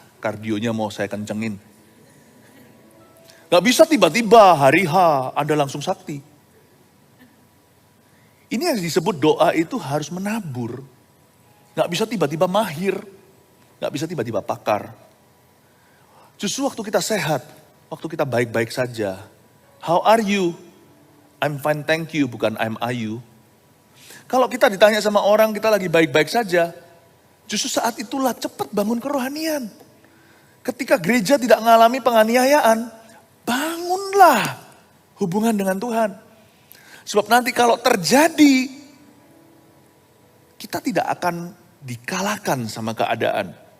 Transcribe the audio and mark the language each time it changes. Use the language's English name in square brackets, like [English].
[Indonesian] Kardionya mau saya kencengin. Gak bisa tiba-tiba hari H Anda langsung sakti. Ini yang disebut doa itu harus menabur. Gak bisa tiba-tiba mahir. Gak bisa tiba-tiba pakar. Justru waktu kita sehat. Waktu kita baik-baik saja. [English] How are you? I'm fine, thank you, [Indonesian] bukan [English] I'm are you. [Indonesian] Kalau kita ditanya sama orang, kita lagi baik-baik saja. Justru saat itulah cepat bangun kerohanian. Ketika gereja tidak mengalami penganiayaan, bangunlah hubungan dengan Tuhan. Sebab nanti kalau terjadi, kita tidak akan dikalahkan sama keadaan.